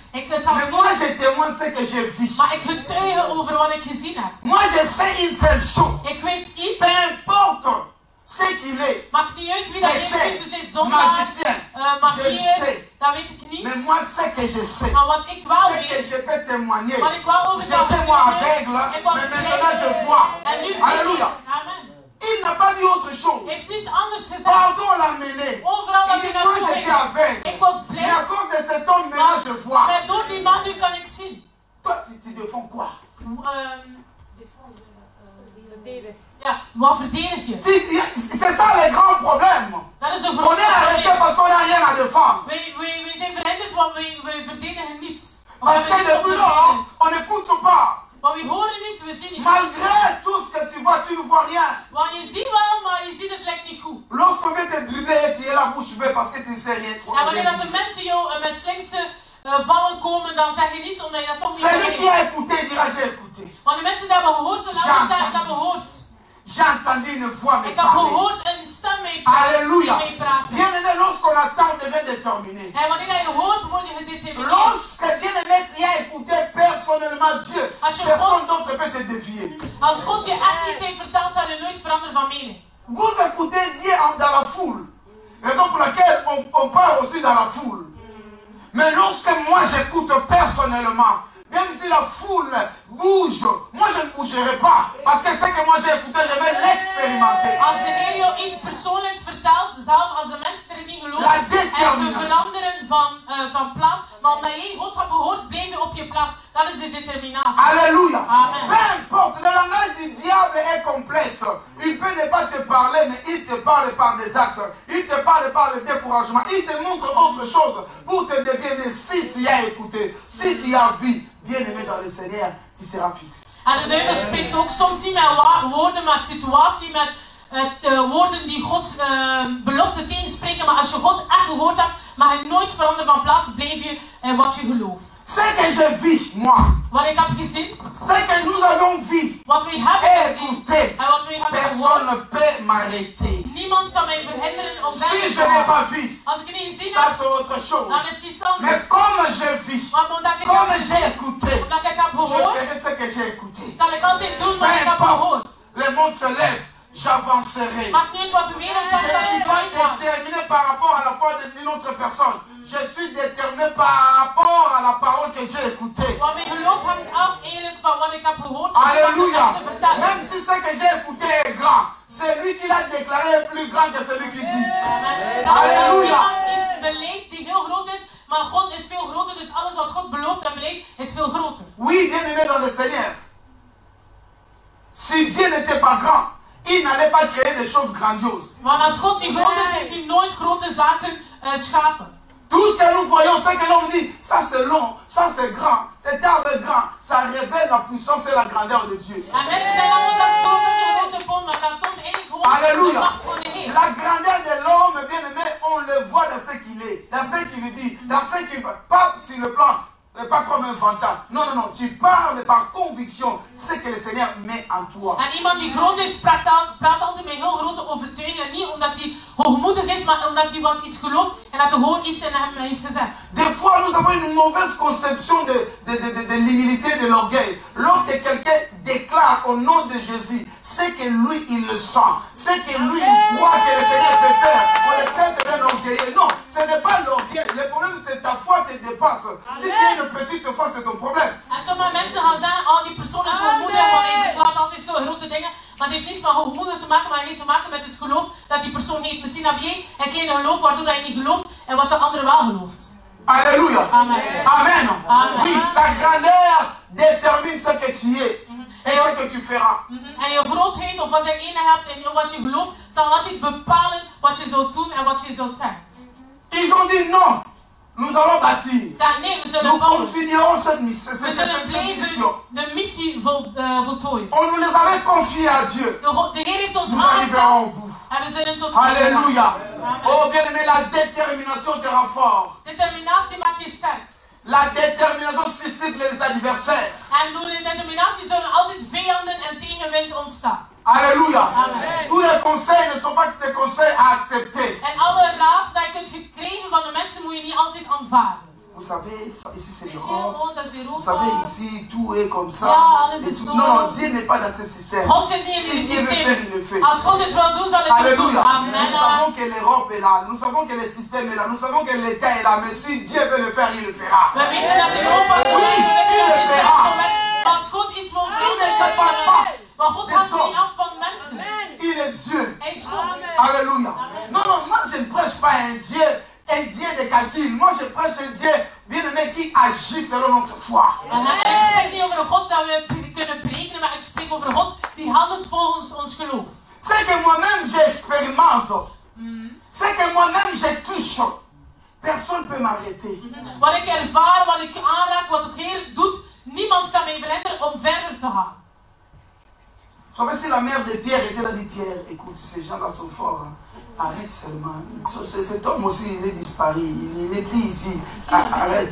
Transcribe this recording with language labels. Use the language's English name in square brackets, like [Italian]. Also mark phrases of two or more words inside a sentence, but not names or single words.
[Dutch] Ik het had [French] Mais moi [Dutch] goed, [French] je témoigne ce que j'ai vu. [Dutch] maar ik getuige over wat ik gezien heb. [French] Moi je sais une seule chose. [Dutch] Ik weet iets, [French] Peu importe ce qu'il est, [Dutch] maakt niet uit wie dat Jezus [French] péché, [Dutch] Christus is, zondaar, [French] magicien, magie je [Dutch] is, [French] sais. [Dutch] dat weet ik niet. [French] Mais moi ce que je sais, [Dutch] Maar wat ik wel [French] ce que [Dutch] weet, [French] je peux témoigner, [Dutch] wat ik wel over kan [French] j'étais moi [Dutch] vertellen, [French] aveugle, [Dutch] ik was [French] mais maintenant je [Dutch] blind [French] vois. [Dutch] en nu zie ik. [French] Alléluia. Amen. Il n'a pas dit autre chose. [Dutch] Hij heeft niets anders gezegd. [French] Partout on l'a mené. [Dutch] Overal [French] Il [Dutch] dat [French] dit, [Dutch] hij [French] moi [Dutch] naartoe [French] j'étais [Dutch] ging. [French] aveugle. [Dutch] Ik was [French] Mais à [Dutch] blind. [French] cause de cet homme, maintenant je vois. [Dutch] Maar door die man nu kan ik zien. [French] Toi, tu défends quoi? [Dutch] Ja, wat verdedig je? [French] C'est ça le grand problème. [Dutch] Dat is een [French] On [Dutch] groot [French] est arrêté [Dutch] probleem. [French] parce qu'on n'a rien à défendre. [Dutch] Wij zijn verhinderd, want wij verdedigen niets. We [French] Parce [Dutch] hebben [French] que [Dutch] niets om te [French] depuis lors, [Dutch] verdedigen. [French] on n'écoute pas. [Dutch] Maar we horen niets, we zien niets. [French] Malgré tout ce que tu vois, tu ne vois rien. [Dutch] Want je ziet wel, maar je ziet het lijkt niet goed. [French] Lorsqu'on vient te dribbler et tu es la bouche bée parce que tu ne sais rien. [Dutch] En wanneer dat de mensen jou met slinkse vallen komen, dan zeg je niets omdat je dat toch niet [French] Celui qui [Dutch] weet. [French] a écouté dira j'ai écouté. [Dutch] Want de mensen die hebben gehoord, zullen [French] J'ai [Dutch] altijd zeggen, ik heb [French] entendu. [Dutch] gehoord. [French] j'ai entendu une voix me [Dutch] Ik heb [French] parler. [Dutch] gehoord een stem [French] Alléluia. [Dutch] mee praten. [French] Bien-aimé, lorsqu'on attend, on devient déterminé. [Dutch] En wanneer je hoort, word je gedetermineerd. [French] Lorsque bien-aimé, tu as écouté personnellement Dieu, personne d'autre peut te dévier. [Dutch] Als God je echt iets heeft verteld, zal je nooit veranderen van mening. [French] Vous écoutez Dieu dans la foule. Raison pour laquelle on parle aussi dans la foule. Mais lorsque moi j'écoute personnellement, même si la foule bouge, moi je ne bougerai pas. Parce que ce que moi j'ai écouté, je vais l'expérimenter. [Dutch] Als de Heer jou iets persoonlijks vertelt, zelf als de mensen er niet geloven, en ze veranderen van plaats, maar omdat jij God hebt gehoord, blijf je op je plaats. Dat is de determinatie. [French] Alléluia. Amen. Peu importe, le langage du diable est complexe. Il peut ne pas te parler, mais il te parle par des actes. Il te parle par le découragement. Il te montre autre chose pour te dévier. Mais si tu as écouté, si tu as vu, bien aimé dans le Seigneur, tu seras fixe. [Dutch] En de duivel spreekt ook soms niet met woorden, met situatie, met woorden die Gods belofte tegenspreken. Maar als je God echt gehoord hebt, mag je nooit veranderen van plaats. Blijf je wat je gelooft. [French] Ce que je vis, moi, [Dutch] Wat ik heb gezien, [French] ce que nous avons vu, [Dutch] wat wij hebben gezien [French] écouté, [Dutch] en wat wij hebben [French] personne ne [Dutch] gehoord, [French] peut m'arrêter. [Dutch] niemand kan mij verhinderen om [French] Si [Dutch] verder te [French] je n'ai [Dutch] gaan. [French] pas vu, [Dutch] Als ik het niet gezien [French] ça [Dutch] heb, [French] c'est autre chose. [Dutch] dan is het iets [French] Mais [Dutch] anders. [French] comme j'ai vu, [Dutch] Maar omdat ik [French] comme [Dutch] het [French] j'ai écouté, [Dutch] omdat ik het heb [French] je [Dutch] gehoord, [French] ferai ce que j'ai écouté. [Dutch] zal ik altijd doen [French] Peu [Dutch] wat ik heb [French] importe, [Dutch] gehoord. [French] le monde se lève, j'avancerai. [Dutch] Maakt niet uit wat de wereld [French] Je [Dutch] zegt, [French] ne [Dutch] zal [French] suis [Dutch] ik [French] pas [Dutch] vooruit gaan. [French] déterminé par rapport à la foi d'une autre personne. Je suis déterminé par rapport à la parole que j'ai écoutée. [Dutch] Want mijn geloof hangt af eigenlijk van wat ik heb gehoord. [French] Alléluia. [Dutch] En wat de mensen vertellen. [French] Même si ce que j'ai écouté est grand, celui qui l'a déclaré est plus grand que celui qui dit. [Dutch] Amen. Zelfs als [French] Alléluia. [Dutch] iemand iets beleidt die heel groot is, maar God is veel groter, dus alles wat God belooft en beleidt is veel groter. [French] Oui, bien aimé dans le Seigneur. Si Dieu n'était pas grand, il n'allait pas créer des choses grandioses. [Dutch] Want als God niet groot is, heeft hij nooit grote zaken schapen. [French] Tout ce que nous voyons, ce que l'on dit, ça c'est long, ça c'est grand, cet arbre est grand, ça révèle la puissance et la grandeur de Dieu. [Dutch] En mensen zeggen dan dat is groot, dat is een grote boom, maar dat toont eigenlijk gewoon de [French] Alléluia. [Dutch] macht van de Heer. [French] La grandeur de l'homme, bien aimé, on le voit dans ce qu'il est, dans ce qu'il dit, dans ce qu'il fait. Pas sur le plan, pas comme un fantôme. Non, non, non, tu parles par conviction ce que le Seigneur met en toi. [Dutch] En iemand die groot is, praat altijd met heel grote overtuigingen. Niet omdat hij hoogmoedig is, maar omdat hij wat iets gelooft en dat er gewoon iets in hem heeft gezet. [French] Des fois, nous avons une mauvaise conception de l'humilité et de l'orgueil. Lorsque quelqu'un déclare au nom de Jésus ce que lui, il le sent, ce que lui, il croit que le Seigneur peut faire, on le traite d'un orgueilleux. Non, ce n'est pas l'orgueil. Le problème, c'est ta foi te dépasse. Si tu as une petite foi, c'est ton problème. [Dutch] En sommige mensen gaan zeggen, oh die persoon is hoogmoedig, want hij verklaart altijd zo grote dingen. Maar het heeft niets met hoogmoedig te maken, maar het heeft te maken met het geloof dat die persoon heeft. Misschien heb jij een klein geloof waardoor je niet gelooft en wat de andere wel gelooft. [French] Alléluia. Amen. Amen. Amen. Oui, ta grandeur détermine ce que tu es et ce que tu feras. [Dutch] En je grootheid of wat je in hebt en wat je gelooft, zal altijd bepalen wat je zult doen en wat je zult zeggen. [French] Ils ont dit non, nous allons bâtir. [Dutch] Zeg nee, we zullen [French] Nous [Dutch] bouwen. [French] continuerons cette [Dutch] We [French] mission. [Dutch] zullen blijven de missie voltooien. [French] On nous les avait confiés à Dieu. [Dutch] De Heer heeft ons [French] Nous arriverons [Dutch] aangestaan [French] en vous. [Dutch] en we zullen tot [French] Alléluia. Amen. Oh bien-aimé, la détermination te rend fort. [Dutch] Determinatie maakt je sterk. [French] La détermination suscite les adversaires. [Dutch] En door de determinatie zullen altijd vijanden en tegenwind ontstaan. [French] Alléluia. Amen. Tous les conseils ne sont pas des conseils à accepter. [Dutch] En alle raad dat je kunt gekregen van de mensen moet je niet altijd aanvaarden. [French] Vous savez, ici c'est [Dutch] Weet je, [French] l'Europe. [Dutch] oh, dat is [French] Vous savez, [Dutch] Europa. [French] ici tout est comme ça. [Dutch] Ja, alles [French] Et [Dutch] is [French] tout. [Dutch] zo. [French] Non, non, Dieu n'est pas dans ce système. [Dutch] God zit niet in [French] Si [Dutch] die [French] Dieu veut faire, il [Dutch] systeem. [French] le fait. [Dutch] Als God het wil doen, zal het ook doen. [French] Alléluia. Amen. Nous savons que l'Europe est là. Nous savons que le système est là. Nous savons que l'État est là. Mais si Dieu veut le faire, il le fera. [Dutch] We weten dat Europa is. [French] Oui, [Dutch] We weten [French] il [Dutch] dat [French] le [Dutch] Israël [French] fera. [Dutch] zo werkt. Maar als God iets wil [French] Il [Dutch] doen, [French] ne [Dutch] dan [French] dépend [Dutch] zal [French] pas [Dutch] hij het. Maar God [French] des [Dutch] hangt niet [French] hommes. [Dutch] af van mensen. [French] Il est Dieu. [Dutch] Hij is God. [French] Alléluia. Non, non, moi je ne prêche pas un Dieu de calcul. Moi je prêche un Dieu bien-aimé qui agit selon notre foi. [Dutch] En ik spreek niet over een God dat we kunnen berekenen, maar ik spreek over een God die handelt volgens ons geloof. [French] C'est que moi-même j'expérimente. C'est que moi-même je touche. Personne ne peut m'arrêter. [Dutch] Wat ik ervaar, wat ik aanraak, wat de Heer doet, niemand kan mij verhinderen om verder te gaan. [French] Vous savez, si la mère de Pierre était là, dit Pierre, écoute, ces gens-là sont forts. Hein. Arrête seulement. Cet homme aussi, il est disparu. Il est pris ici. Arrête.